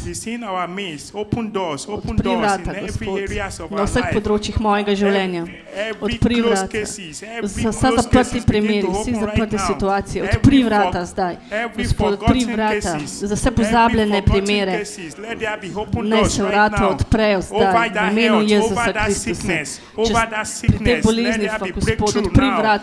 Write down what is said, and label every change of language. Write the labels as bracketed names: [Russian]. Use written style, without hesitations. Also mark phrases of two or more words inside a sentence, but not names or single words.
[English] He's in our midst. Open doors in every areas of our life. [Slovenian] Na vseh področjih mojega življenja. Odpri vrata. Za vse zaprti primeri, vse zaprte situacije. Odpri vrata zdaj. Gospod, odpri vrata. Za vse pozabljene primere. Naj se vrata odprejo zdaj. V imenu Jezusa Kristusa. Pri tej bolezni pa, Gospod, odpri vrata.